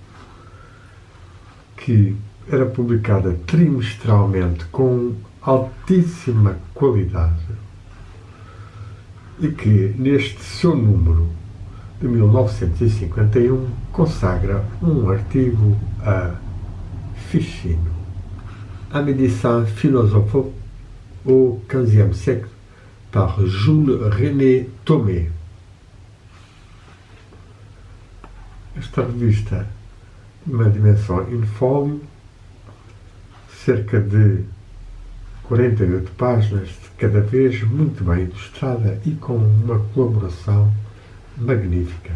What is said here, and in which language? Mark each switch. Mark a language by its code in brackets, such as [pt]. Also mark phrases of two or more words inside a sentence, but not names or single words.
[pt] que era publicada trimestralmente com altíssima qualidade e que, neste seu número de 1951, consagra um artigo a Ficino, un médecin philosophe au XVe siècle, par Jules René Thomé. Esta revista, uma dimensão [la] in folio, [pt] cerca de 48 páginas de cada vez, muito bem ilustrada e com uma colaboração magnífica.